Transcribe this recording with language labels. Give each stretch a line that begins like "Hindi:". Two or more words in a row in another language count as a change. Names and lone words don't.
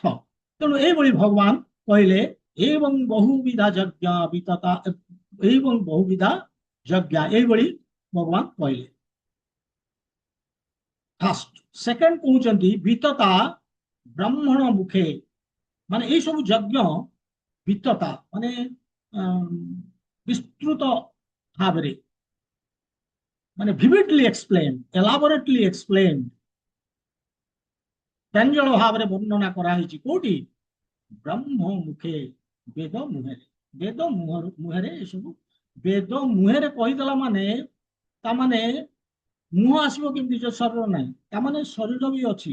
Odia: ତେଣୁ ଏଇଭଳି ଭଗବାନ କହିଲେ ଏବଂ ବହୁବିଧା ଯଜ୍ଞ ବିତତା, ଏବଂ ବହୁବିଧା ଯଜ୍ଞ, ଏଇଭଳି ଭଗବାନ କହିଲେ। ଫାଷ୍ଟ। ସେକେଣ୍ଡ କହୁଛନ୍ତି ବିତତା ବ୍ରାହ୍ମଣ ମୁଖେ, ମାନେ ଏଇ ସବୁ ଯଜ୍ଞ ବିତତା ମାନେ ବିସ୍ତୃତ ଭାବରେ, ମାନେ
English: vividly explained, elaborately explained,
Odia: ପ୍ରାଞ୍ଜଳ ଭାବରେ ବର୍ଣ୍ଣନା କରାଯାଇଛି। କୋଉଠି? ବ୍ରହ୍ମ ମୁଖେ, ବେଦ ମୁହେରେ। ବେଦ ମୁହେରେ ଏସବୁ, ବେଦ ମୁହେରେ କହିଦେଲା ମାନେ, ତାମାନେ ମୁହଁ ଆସିବ କେମିତି ଯୋଉ ଶରୀର ନାହିଁ, ତାମାନେ ଶରୀର ବି ଅଛି।